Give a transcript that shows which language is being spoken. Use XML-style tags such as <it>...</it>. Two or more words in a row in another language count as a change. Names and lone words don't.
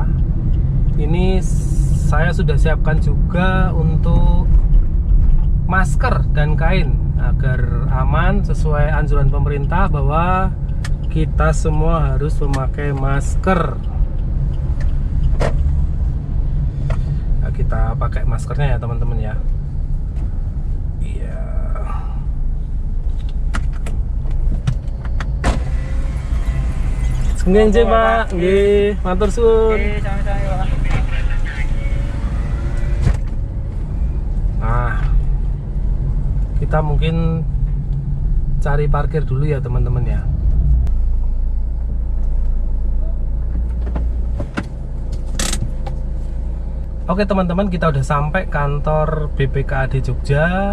<id>Ini saya sudah siapkan juga untuk masker dan kain agar aman sesuai anjuran pemerintah bahwa kita semua harus memakai masker. Nah, kita pakai maskernya ya teman-teman ya. Iya.</id> <jv>Nggih, Pak. Nggih, matur suwun. Nggih, sami-sami, Pak.</jv> <id>Nah, kita mungkin cari parkir dulu ya teman-teman ya. Oke teman-teman, kita udah sampai kantor BPKAD Jogja.</id>